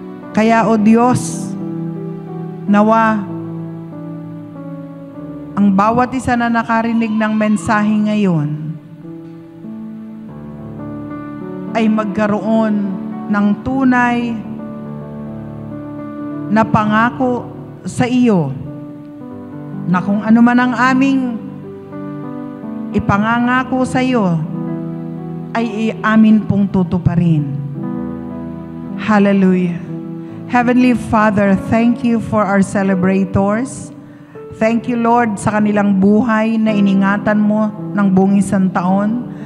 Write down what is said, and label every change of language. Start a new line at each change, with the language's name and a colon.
Filipino: Kaya, O Diyos, nawa ang bawat isa na nakarinig ng mensahe ngayon ay magkaroon ng tunay na pangako sa iyo na kung ano man ang aming ipangangako sa iyo ay amin pong tutuparin. Hallelujah.
English: Heavenly Father, thank you for our celebrators. Thank you,
Filipino: Lord, sa kanilang buhay na iningatan mo ng buong isang taon.